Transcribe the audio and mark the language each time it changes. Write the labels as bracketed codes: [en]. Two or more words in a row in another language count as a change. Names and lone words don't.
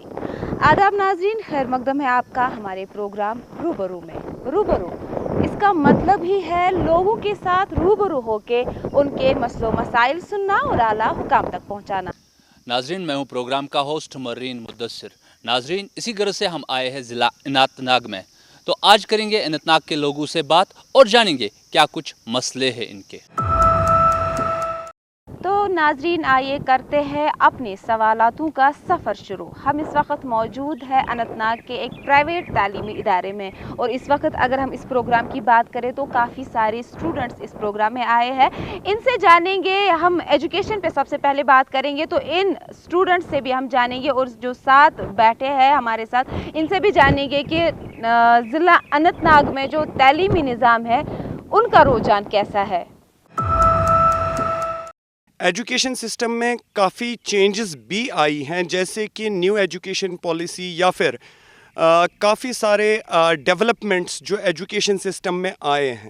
[ur] آداب ناظرین، خیر مقدم ہے آپ کا ہمارے پروگرام روبرو میں. روبرو اس کا مطلب ہی ہے لوگوں کے ساتھ روبرو ہو کے ان کے مسئلے و مسائل سننا اور اعلیٰ حکام تک پہنچانا. ناظرین، میں ہوں پروگرام کا ہوسٹ مرین مدثر. ناظرین، اسی غرض سے ہم آئے ہیں ضلع اننت ناگ میں. تو آج کریں گے اننت ناگ کے لوگوں سے بات اور جانیں گے کیا کچھ مسئلے ہیں ان کے. تو ناظرین، آئیے کرتے ہیں اپنے سوالاتوں کا سفر شروع. ہم اس وقت موجود ہیں اننت ناگ کے ایک پرائیویٹ تعلیمی ادارے میں، اور اس وقت اگر ہم اس پروگرام کی بات کریں تو کافی سارے اسٹوڈنٹس اس پروگرام میں آئے ہیں. ان سے جانیں گے، ہم ایجوکیشن پہ سب سے پہلے بات کریں گے، تو ان اسٹوڈنٹس سے بھی ہم جانیں گے، اور جو ساتھ بیٹھے ہیں ہمارے ساتھ ان سے بھی جانیں گے کہ ضلع اننت ناگ میں جو تعلیمی نظام ہے ان کا رجحان کیسا ہے. [en] education system [ur] میں کافی چینجز بھی آئی ہیں، جیسے کہ [en] new education policy [ur] یا پھر کافی سارے ڈیولپمنٹس جو [en] education system [ur] میں آئے ہیں.